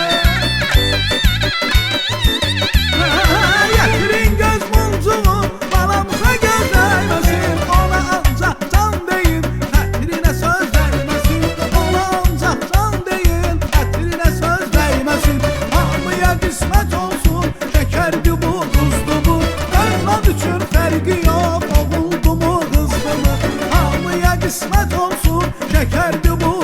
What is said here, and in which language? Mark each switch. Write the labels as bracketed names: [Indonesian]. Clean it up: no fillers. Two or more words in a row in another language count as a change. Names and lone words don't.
[Turkish] Getirin göz muncuğu, balamıza göz değmesin. Ona ancak can değil, hətrine söz değmesin. Ona ancak can değil, hətrine söz değmesin. [Azerbaijani] Hamıya qismət olsun, şekerdi bu, duzdu bu? Evlad üçün fərqi yox, oğuldu mu, qızdı mı? Hamıya qismət olsun, şekerdi